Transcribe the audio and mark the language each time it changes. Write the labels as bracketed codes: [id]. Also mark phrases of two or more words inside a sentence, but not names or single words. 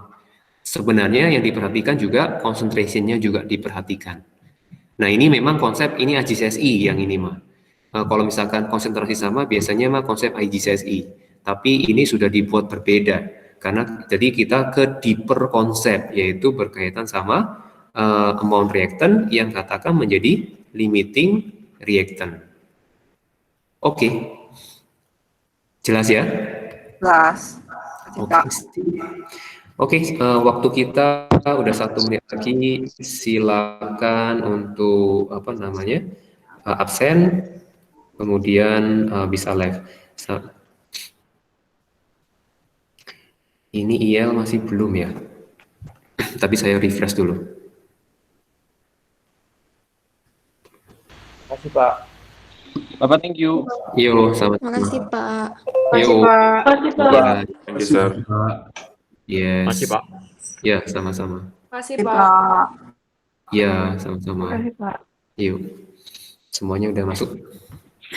[id] Sebenarnya yang diperhatikan juga concentration-nya juga diperhatikan. Nah ini memang konsep ini IGCSE yang ini mah. Kalau misalkan konsentrasi sama, biasanya mah konsep IGCSE. Tapi ini sudah dibuat berbeda. Karena jadi kita ke deeper konsep, yaitu berkaitan sama [en] amount reactant [id] yang katakan menjadi [en] limiting reactant. [id] Oke. Jelas ya? Jelas. Oke, waktu kita udah 1 menit lagi. Silakan untuk absen, kemudian bisa live. Ini IEL masih belum ya, tapi saya refresh dulu. Makasih Pak. Bapak, [en] thank you. [id] Yo, selamat. Makasih Pak. Yo. Makasih Pak. [en] Thank you, sir. [id] Yes. Makasih, Pak. Ya, sama-sama. Makasih Pak. Ya, sama-sama. Makasih Pak. Yuk. Semuanya udah masuk.